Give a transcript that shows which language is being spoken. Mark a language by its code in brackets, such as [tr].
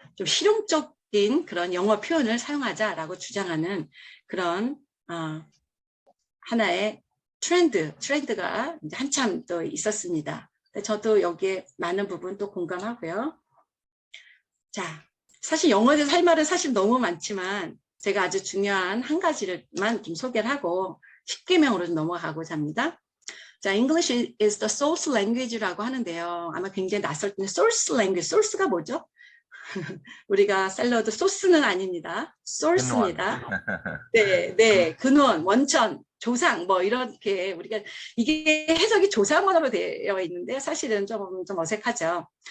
[ko] 좀 실용적인 그런 영어 표현을 사용하자라고 주장하는 그런 하나의 트렌드가 이제 한참 또 있었습니다. 저도 여기에 많은 부분 또 공감하고요. 자, 사실 영어에 대해서 할 말은 사실 너무 많지만 제가 아주 중요한 한 가지를만 좀 소개를 하고 10개명으로 좀 넘어가고자 합니다. 자, [en] English is the source language [ko] 라고 하는데요. 아마 굉장히 낯설 텐데 source language, source가 뭐죠? 우리가 샐러드 소스는 아닙니다. source입니다. 네, 근원, 원천, 조상 뭐 이렇게 우리가 이게 해석이 조상언어로 되어 있는데 사실은 좀 어색하죠.